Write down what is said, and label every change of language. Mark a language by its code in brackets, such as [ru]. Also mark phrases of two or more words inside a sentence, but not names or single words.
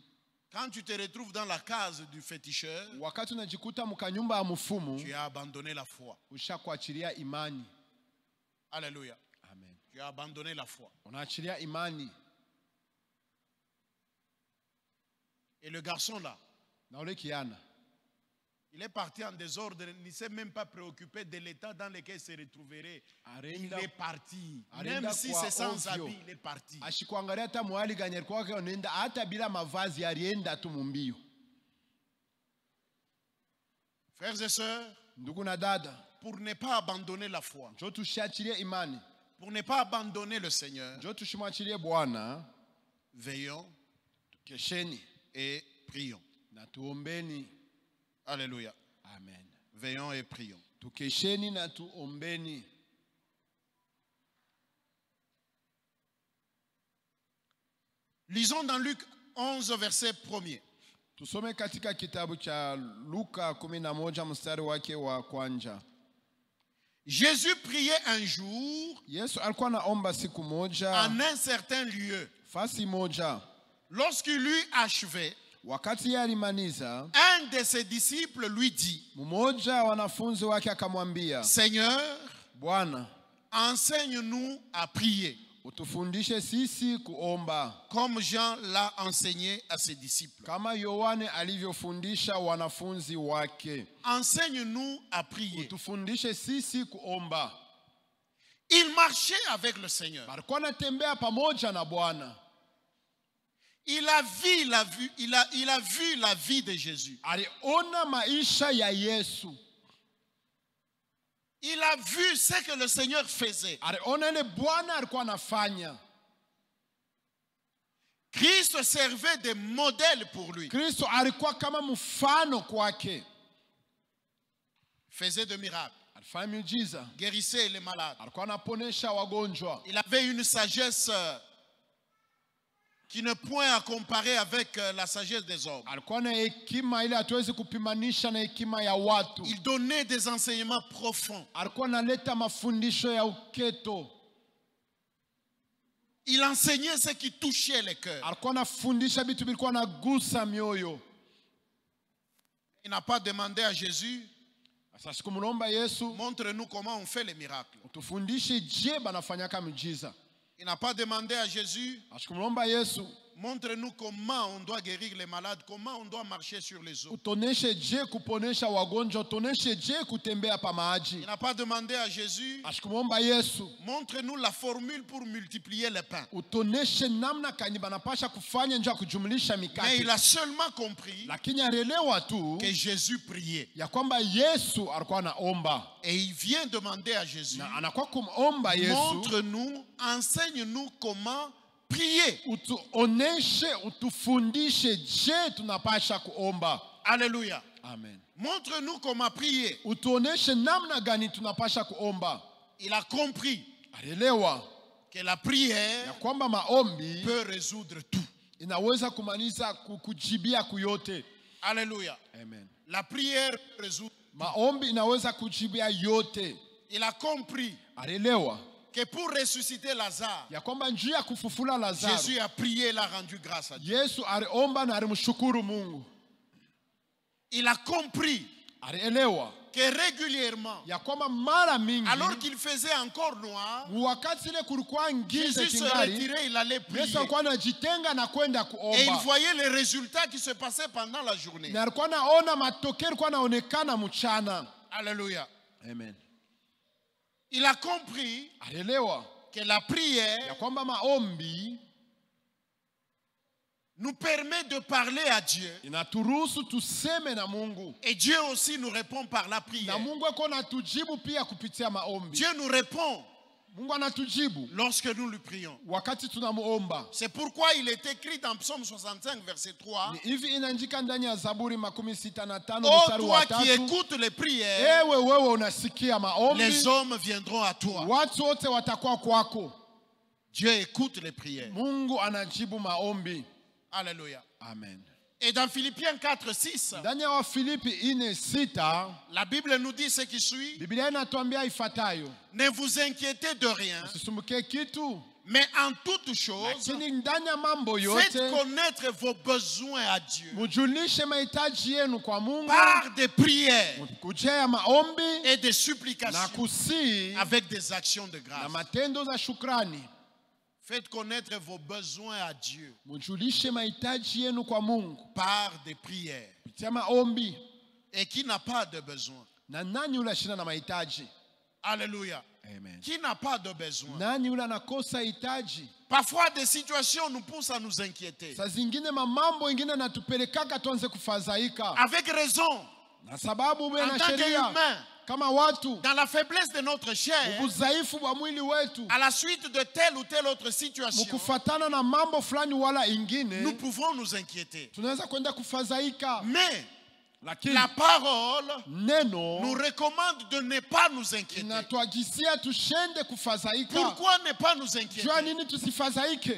[fr] Quand tu te retrouves dans la case du féticheur, [sw] Wakati unajikuta mukanyumba ya mfumu, [fr] tu as abandonné la foi. [sw] ushakuachilia imani. [fr] Alléluia. Amen. Tu as abandonné la foi. [sw] Unaachilia imani. [fr] Et le garçon là, [sw] Na ule kiana [fr] il est parti en désordre, il ne s'est même pas préoccupé de l'état dans lequel il se retrouverait. Il [sw] arenda [fr] est parti. [sw] Arenda [fr] Même si [sw] kwa [fr] c'est sans [sw] ovyo. [fr] habit, il est parti. [sw] ashikuangalia hata mwali gani alikuwa anaenda, hata bila mavazi alienda tu mumbio. [fr] Frères et sœurs, [sw] Ndugu na dada, [fr] pour ne pas abandonner la foi, [sw] njoo tushiachilie imani, [fr] pour ne pas abandonner le Seigneur, [sw] njoo tushimwachilie Bwana, [fr] veillons [sw] kesheni [fr] et prions. [sw] na tuombeni. [fr] Alléluia. Amen. Veillons et prions. [sw] Tukesheni na tuombeni. [fr] Lisons dans Luc 11, verset 1er. [sw] Tusome katika kitabu cha Luka 11 mstari wake wa kwanza. [fr] Jésus priait un jour [sw] Yesu alikuwa anaomba siku moja [fr] en un certain lieu. [sw] fasi moja. [fr] Lorsqu'il eut achevé, [sw] Wakati yeye alimaliza, [fr] un de ses disciples lui dit, [sw] mmoja wa wanafunzi wake akamwambia, [fr] Seigneur, [sw] Bwana, [fr] enseigne-nous à prier, [sw] utufundishe sisi kuomba [fr] comme Jean l'a enseigné à ses disciples. [sw] kama Yohane alivyofundisha wanafunzi wake. [fr] Enseigne-nous à prier. [sw] Utufundishe sisi kuomba. [fr] Il marchait avec le Seigneur. [sw] Alikuwa anatembea pamoja na Bwana. [fr] Il a vu la vie de Jésus. [sw] Aliona maisha ya Yesu. [fr] Il a vu ce que le Seigneur faisait. [sw] Aliona ile Bwana alikuwa anafanya. [fr] Christ servait de modèle pour lui. [sw] Kristo alikuwa kama mfano kwake. [fr] Faisait de miracles. [sw] Alifanya miujiza. [fr] Guérissait les malades. [sw] Alikuwa anaponesha wagonjwa. [fr] Il avait une sagesse qui ne point à comparer avec la sagesse des hommes. [sw] Alikuwa na hekima ile hatuwezi kupimanisha na hekima ya watu. [fr] Il donnait des enseignements profonds. [sw] Alikuwa analeta mafundisho ya uketo. [fr] Il enseignait ce qui touchait les cœurs. [sw] Alikuwa anafundisha vitu vilikuwa nagusa mioyo. [fr] Il n'a pas demandé à Jésus, [sw] Sasa sikumlomba Yesu, [fr] montre-nous comment on fait les miracles. [sw] utufundishe je banafanyaka miujiza. [fr] Il n'a pas demandé à Jésus, [sw] Asikumlomba Yesu, [fr] montre-nous comment on doit guérir les malades, comment on doit marcher sur les eaux. [sw] utoneshe je kuponesha wagonjwa, utoneshe je kutembea pa maji. [fr] Il n'a pas demandé à Jésus, [sw] Asikumlomba Yesu, [fr] montre-nous la formule pour multiplier les pains. [sw] utoneshe namna kani banapasha kufanya njia kujumlisha [fr] Mais [sw] mikate. [fr] il a seulement compris [sw] Lakini alielewa tu [fr] que Jésus priait. [sw] ya kwamba Yesu alikuwa anaomba. [fr] Et il vient demander à Jésus, [sw] Na anakuwa kumomba Yesu, [fr] montre-nous, enseigne-nous comment prier. [sw] utuoneshe, utufundishe je tunapasha kuomba. [fr] Alléluia. Amen. Montre-nous comment prier. [sw] Utuoneshe namna gani tunapasha kuomba. [fr] Il a compris [sw] Alielewa [fr] que la [sw] ya [fr] prière [sw] kwamba maombi [fr] peut résoudre tout. [sw] inaweza kumaliza kujibia kuyote. [fr] Alléluia. Amen. La prière peut résoudre. [sw] Maombi inaweza kujibia yote. [fr] Il a compris [sw] Alielewa [fr] que pour ressusciter Lazare, [sw] ya kwamba njia ya kufufula Lazaro, [fr] Jésus a prié, il a rendu grâce à Dieu. [sw] Yesu aliomba na alimshukuru Mungu. [fr] Il a compris [sw] Alielewa [fr] que régulièrement, [sw] ya kwamba mara mingi [fr] alors qu'il faisait encore noir, [sw] wakati ile kulikuwa ngiza [fr] Jésus se [sw] kingali, [fr] retirait, il allait prier. [sw] Yesu alikuwa anajitenga na kwenda [fr] Et il [sw] kuomba. [fr] voyait les résultats qui se passaient pendant la journée. [sw] Na alikuwa anaona matokeo yalikuwa yanaonekana mchana. [fr] Alléluia. Amen. Il a compris [sw] Alielewa [fr] que la [sw] ya [fr] prière [sw] kwamba maombi [fr] nous permet de parler à Dieu. [sw] inaturuhusu tuseme na Mungu. [fr] Et Dieu aussi nous répond par la [sw] Na [fr] prière. [sw] Mungu ako anatujibu pia kupitia maombi. [fr] Dieu nous répond [sw] Mungu anatujibu [fr] lorsque nous lui prions. [sw] wakati tunamuomba. [fr] C'est pourquoi il est écrit dans Psaume 65, verset 3. [sw] Ni hivi inaandika ndani ya Zaburi 65 [fr] Oh, [sw] mstari wa [fr] toi qui [sw] 3. [fr] écoutes les prières, [sw] Ewe wewe unasikia maombi, [fr] les hommes viendront à toi. [sw] watu wote watakuwa kwako. [fr] Dieu écoute les prières. [sw] Mungu anajibu maombi. [fr] Alléluia. Amen. Et dans Philippiens 4, 6, [sw] Ndani ya Wafilipi 4:6 [fr] la Bible nous dit ce qui suit. [sw] Biblia inatuambia ifuatayo: [fr] Ne vous inquiétez de rien, [sw] usisumbukie kitu, [fr] mais en toutes choses, [sw] lakini ndani ya mambo [fr] faites [sw] yote [fr] connaître vos besoins à Dieu [sw] mujulishe mahitaji yenu kwa Mungu [fr] par des prières [sw] kujia maombi [fr] et des [sw] na [fr] supplications [sw] kusii [fr] avec des actions de [sw] na [fr] grâce. [sw] matendo za shukrani. [fr] Faites connaître vos besoins à Dieu [sw] Mujulishe mahitaji yenu kwa Mungu [fr] par des prières. [sw] kupitia maombi. [fr] Et qui n'a pas de besoin? [sw] Na nani yule ashina na mahitaji? [fr] Alléluia. Amen. Qui n'a pas de besoin? [sw] Nani yule anakosa hitaji? [fr] Parfois, des situations nous poussent à nous inquiéter. [sw] Saa zingine mambo ingine natupelekaka tuanze kufadhaika, [fr] Avec raison, [sw] na sababu uwe [fr] en [sw] na [fr] tant [sw] sheria [fr] qu'humain, [sw] kama watu [fr] dans la faiblesse de notre chair, [sw] udhaifu wa mwili wetu, [fr] à la suite de telle ou telle autre situation, [sw] mkufatana na mambo fulani wala [fr] nous [sw] ingine, [fr] pouvons nous inquiéter. [sw] tunaweza kwenda kufadhaika. [fr] Mais [sw] Lakini [fr] la parole nous [sw] neno [fr] recommande de ne pas nous inquiéter. [sw] inatuagisia tushende kufadhaika. [fr] Pourquoi ne pas nous [sw] Jua [fr] inquiéter? [sw] nini tusifadhaike?